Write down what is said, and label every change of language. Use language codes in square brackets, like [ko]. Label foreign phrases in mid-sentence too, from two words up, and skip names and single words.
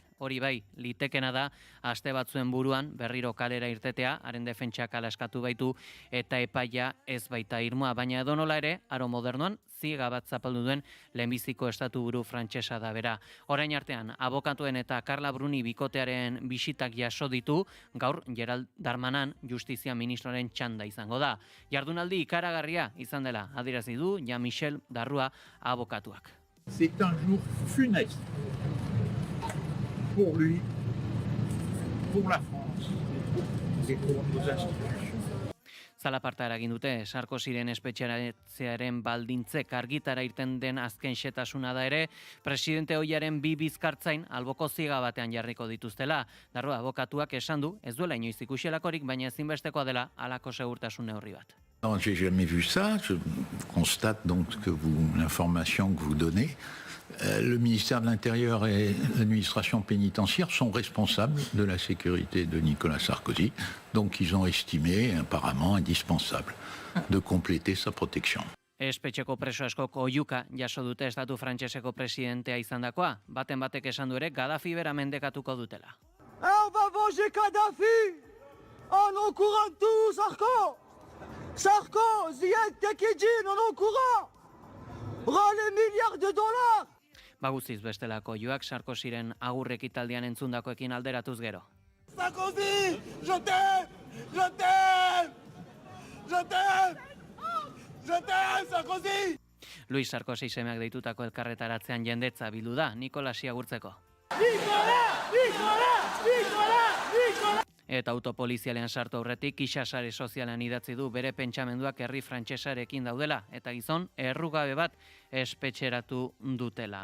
[eu] Hori bai, litekena da aste batzuen buruan berriro kalera irtetea, haren defentsak hala eskatu baitu eta epaia ez baita irmoa, baina edonola ere, aro modernoan ziega bat zapaldu duen lehenbiziko estatu buru frantsesa da bera. Orain artean, abokatuen eta Carla Bruni bikotearen bisitak jaso ditu, gaur Gerald Darmanin justizia ministroaren txanda izango da. Jardunaldi ikaragarria izan dela, adierazi du Jean-Michel Darrua abokatuak. [fr] C'est un jour funeste pour lui, pour la France et pour nos institutions. [eu] Zalaparta eragin dute, Sarkozyren espetxeratzearen baldintzek argitara irten den azken xetasuna da ere, presidente ohiaren bi bizkartzain alboko ziega batean jarriko dituztela. Darrua abokatuak esan du, ez duela inoiz ikusielakorik, baina ezinbestekoa dela halako segurtasun neurri bat. [fr] Non, j'ai jamais vu ça. Je constate donc que l'information que vous donnez, le ministère de l'Intérieur et l'administration pénitentiaire sont responsables de la sécurité de Nicolas Sarkozy. Donc ils ont estimé apparemment indispensable de compléter sa protection. [eu] Espetxeko preso askok oihuka jaso dute estatu frantseseko presidentea izandakoa. Baten batek esan du ere Gaddafi bera mendekatuko dutela. [fr] On va venger Kadhafi en encourant tout Sarko. Sarko, Ziad Tekidjin, en encourant. Ras les milliards de dollars. [eu] Baguziz bestelako joak Sarkozyren agur ekitaldian entzundakoekin alderatuz gero. [fr] Sarkozy, je t'aime, je t'aime, je t'aime, je t'aime, Sarkozy! [eu] Luis Sarkozy semeak deitutako elkarretaratzean jendetza bildu da, Nikolasi agurtzeko. Nicolas, Nicolas, Nicolas, Nicolas! Eta autopolizialean sartu aurretik ixasare sozialean idatzi du bere pentsamenduak herri frantsesarekin daudela, eta gizon errugabe bat espetxeratu dutela.